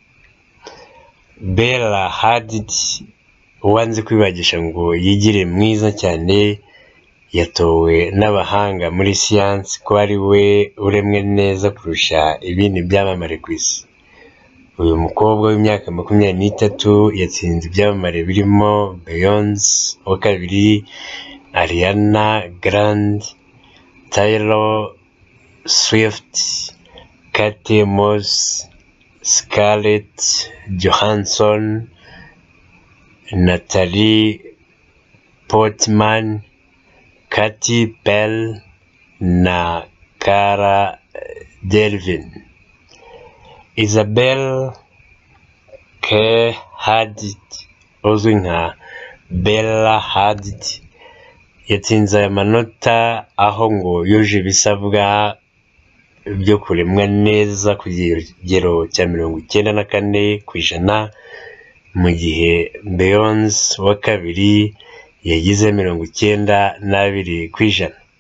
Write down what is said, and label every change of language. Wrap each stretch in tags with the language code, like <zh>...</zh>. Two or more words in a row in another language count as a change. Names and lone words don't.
<rw>Bella Hadid uwanze kwibagisha ngo yigire mwiza cyane, yatowe n'abahanga muri siyansi ko ari we uremwe neza kurusha ibindi byamamare ku isi. Uyu mukobwa w'imyaka 23 yatsinze ibyamamare birimo Beyonce wa kabiri, Ariana Grande, Taylor Swift, Kate Moss, Scarlett Johansson, Natalie Portman, Katy Perry na Cara Delevingne. Isabel K. Hadid uzwi nka Bella Hadid yatsinze aya manota aho ngo yuje ibisabwa byo kuremwa neza ku kigero cya 94%, mu gihe Beyonce wa kabiri yagize 92%.</rw>